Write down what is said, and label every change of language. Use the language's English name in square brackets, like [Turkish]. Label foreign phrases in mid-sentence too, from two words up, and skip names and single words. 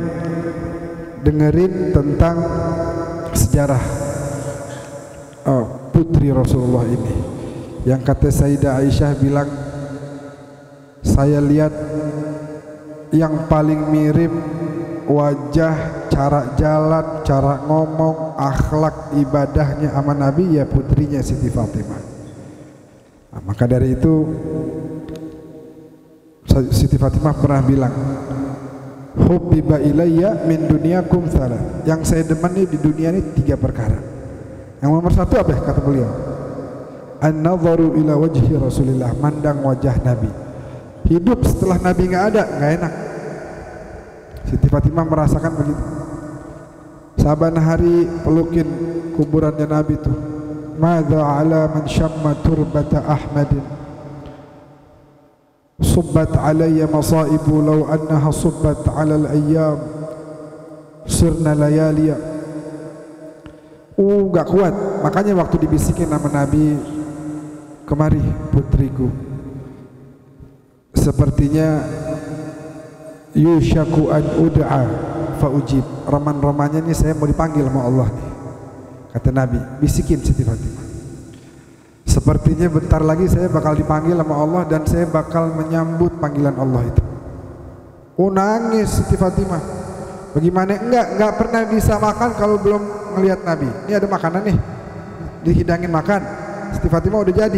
[Indonesian] Dengerin tentang sejarah putri Rasulullah ini, yang kata Sayyidah Aisyah bilang, saya lihat yang paling mirip wajah, cara jalan, cara ngomong, akhlak ibadahnya sama Nabi ya putrinya Siti Fatimah. Nah, maka dari itu Siti Fatimah pernah bilang, [Arabic] حبب إلي من دنياكم ثلاث, [Indonesian] yang saya demani di dunia ini 3 perkara. Yang nomor 1 apa kata beliau? [Arabic] النظر إلى وجه رسول الله, [Indonesian] mandang wajah Nabi. Hidup setelah Nabi nggak ada, nggak enak. Siti Fatimah merasakan begitu. Saban hari pelukin kuburannya Nabi itu. [Arabic] ماذا على من شم تربة أحمد، صبت علي مصائب لو أنها صبت على الأيام صرن لياليا. [Indonesian] Gak kuat. Makanya waktu dibisikin nama Nabi, kemari putriku, sepertinya [Arabic] يوشك أن أدعى فأجيب, [Indonesian] roman-romannya nih saya mau dipanggil sama Allah nih, kata Nabi, bisikin Siti Fatimah, sepertinya bentar lagi saya bakal dipanggil sama Allah dan saya bakal menyambut panggilan Allah itu. Nangis Siti Fatimah. Bagaimana? Enggak pernah bisa makan kalau belum ngelihat Nabi. Ini ada makanan nih, dihidangin makan, Siti Fatimah udah jadi.